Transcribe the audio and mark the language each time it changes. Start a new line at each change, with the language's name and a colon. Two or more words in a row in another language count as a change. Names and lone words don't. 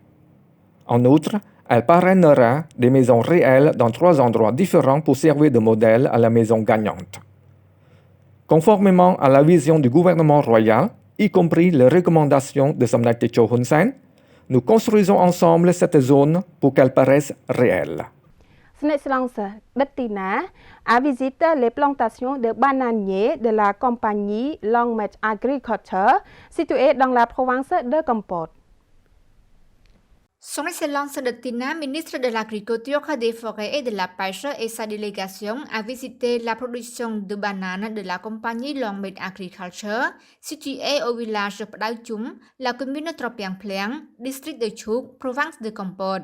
French: En outre, elle parrainera des maisons réelles dans 3 endroits différents pour servir de modèle à la maison gagnante. Conformément à la vision du gouvernement royal, y compris les recommandations de Samdech Techo Hun Sen, nous construisons ensemble cette zone pour qu'elle paraisse réelle. ស្ដេចឆ្លងសាដិតទីណា a visité les plantations de bananiers de la compagnie Longmed Agriculture située dans la province de Kampot. Son Excellence de Tina, ministre de l'Agriculture, des Forêts et de la Pêche et sa délégation a visité la production de bananes de la compagnie Longmed Agriculture située au village de Pdao Chum, la commune Tropiang Pleng, district de Chuk, province de Kampot.